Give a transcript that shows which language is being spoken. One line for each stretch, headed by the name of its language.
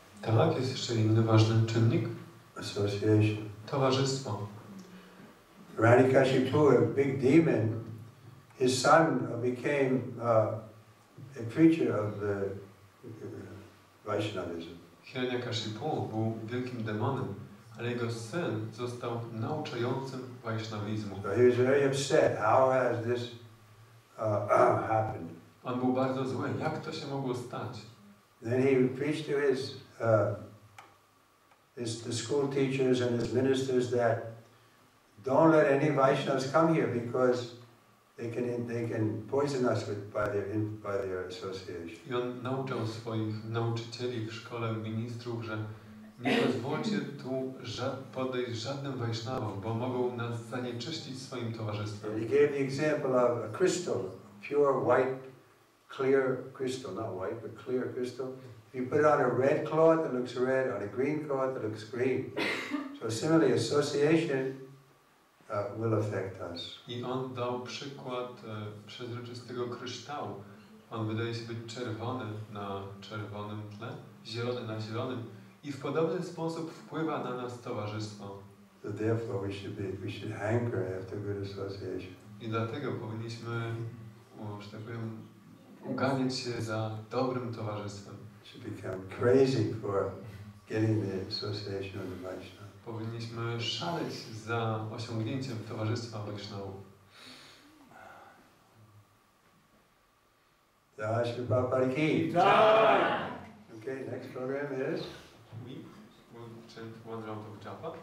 Polish: Tak, jest jeszcze inny ważny czynnik.
English: Association.
Polish: Towarzystwo.
English: Hiranyakashipu, a big demon, his son became a preacher of the Vaishnavism.
Polish: Hiranyakashipu był wielkim demonem, ale jego syn został nauczającym Wajsznawizmu.
English: So he was very upset. How has this happened?
Polish: On był bardzo zły. Jak to się mogło stać?
English: Then he preached to the school teachers and his ministers that don't let any Vaishnavas come here because they can poison us by their association.
Polish: I on nauczał swoich nauczycieli w szkole ministrów, że nie pozwólcie tu podejść żadnym Wajsznawom, bo mogą nas zanieczyścić swoim towarzystwem.
English: And he gave the example of a crystal, pure white, clear crystal, not white, but clear crystal. If you put it on a red cloth, it looks red. On a green cloth, it looks green. So similarly, association will affect us.
Polish: I on dał przykład przezroczystego kryształu. On wydaje się być czerwony na czerwonym tle, zielony na zielonym i w podobny sposób wpływa na nas towarzystwo.
English: So therefore we should hanker after good association.
Polish: I dlatego powinniśmy, że tak powiem, uganiać się za dobrym towarzystwem.
English: Should become crazy for getting the association of the Vaishnava.
Polish: Powinniśmy szaleć za osiągnięciem towarzystwa Wajsznawów.
Hindi: Jai Shri Prabhupada ki.
Polish: Tak!
English: Okay, next program is. We'll chant one round of japa.